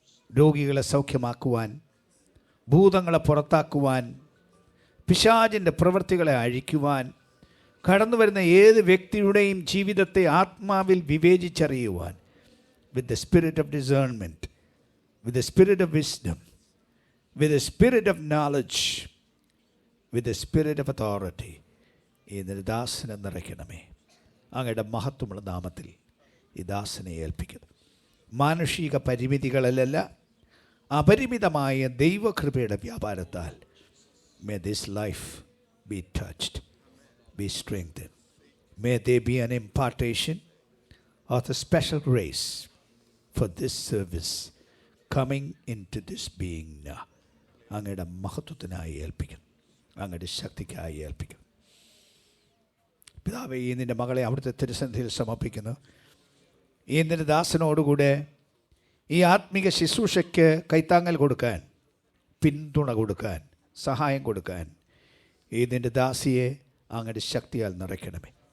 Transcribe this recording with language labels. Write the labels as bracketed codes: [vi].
[ml] രോഗികളെ സൗഖ്യമാക്കുവാൻ, ഭൂതങ്ങളെ പുറത്താക്കുവാൻ, പിശാചിൻ്റെ പ്രവൃത്തികളെ അഴിക്കുവാൻ, കടന്നു വരുന്ന ഏത് വ്യക്തിയുടെയും ജീവിതത്തെ ആത്മാവിൽ വിവേചിച്ചറിയുവാൻ, [en] with the spirit of discernment, with the spirit of wisdom, with the spirit of knowledge, with the spirit of authority [ml] ഈ ദാസനെ നിറയ്ക്കണമേ. അങ്ങയുടെ മഹത്വമുള്ള നാമത്തിൽ ഈ ദാസനെ ഏൽപ്പിക്കുന്നു. മാനുഷിക പരിമിതികളിലല്ല, അപരിമിതമായ ദൈവകൃപയുടെ വ്യാപാരത്താൽ [en] may this life be touched, be strengthened. May there be an impartation of the special grace for this service coming into this being now. [ml] അങ്ങയുടെ മഹത്വത്തിനായി ഏൽപ്പിക്കുന്നു, അങ്ങയുടെ ശക്തിക്കായി ഏൽപ്പിക്കുന്നു. പിതാവേ, ഈ നിൻ്റെ മകളെ അവിടുത്തെ തിരുസന്നിധിയിൽ സമർപ്പിക്കുന്നു. ഈ നിൻ്റെ ദാസനോടുകൂടെ ഈ ആത്മീക ശുശ്രൂഷയ്ക്ക് കൈത്താങ്ങൽ കൊടുക്കാൻ, പിന്തുണ കൊടുക്കാൻ, സഹായം കൊടുക്കാൻ ഈ നിൻ്റെ ദാസിയെ അങ്ങയുടെ ശക്തിയാൽ നിറയ്ക്കണമേ.